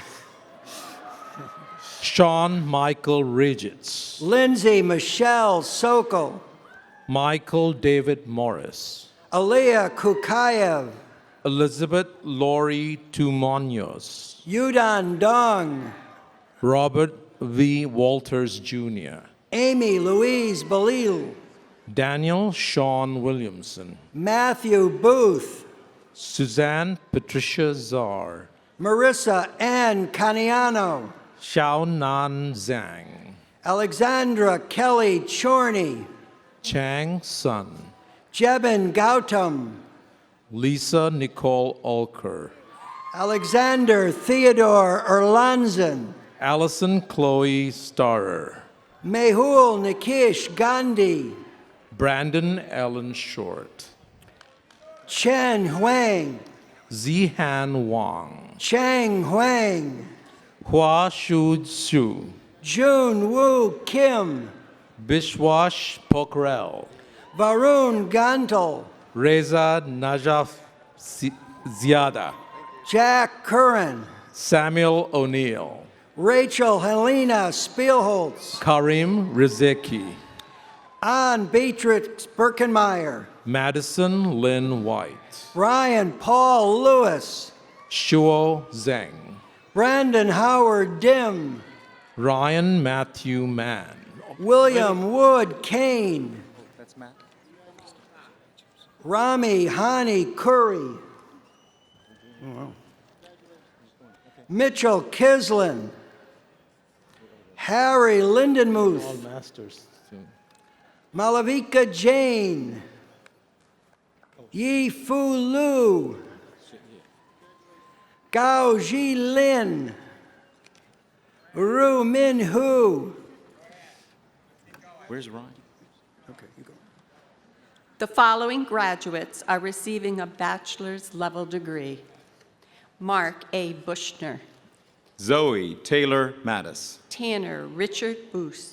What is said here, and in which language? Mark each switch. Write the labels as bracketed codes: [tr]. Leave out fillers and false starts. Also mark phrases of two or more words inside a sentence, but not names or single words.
[en] Sean Michael Ridgetts. Lindsay Michelle Sokol. Michael David Morris. Aliyah Kukayev. Elizabeth Lori Tumonios. Yudan Dong. Robert V. Walters Jr. Amy Louise Balil. Daniel Sean Williamson. Matthew Booth. Suzanne Patricia Czar. Marissa Ann Caniano. Xiao Nan Zhang. Alexandra Kelly Chorney. Chang Sun. Jebin Gautam. Lisa Nicole Ulker. Alexander Theodore Erlanzen. Allison Chloe Starrer. Mehul Nikish Gandhi. Brandon Allen Short. Chen Huang. Zihan Wang. Chang Huang. Hua Shu Xu. Jun Woo Kim. Bishwash Pokral. Varun Gantal. Reza Najaf Ziada. Jack Curran. Samuel O'Neill. Rachel Helena Spielholtz. Karim Rizeki. Ann Beatrix Birkenmeyer. Madison Lynn White. Ryan Paul Lewis. Shuo Zheng. Brandon Howard Dim. Ryan Matthew Mann. William Wood Kane. That's Matt. Rami Hani Curry. Mitchell Kislin. Harry Lindenmuth. All masters. Malavika Jane. Yi Fu Lu. Gao Ji Lin. Ru Min Hu. Where's Ryan? Okay, you go. The following graduates are receiving a bachelor's level degree. Mark A. Bushner. Zoe Taylor Mattis. Tanner Richard Boos.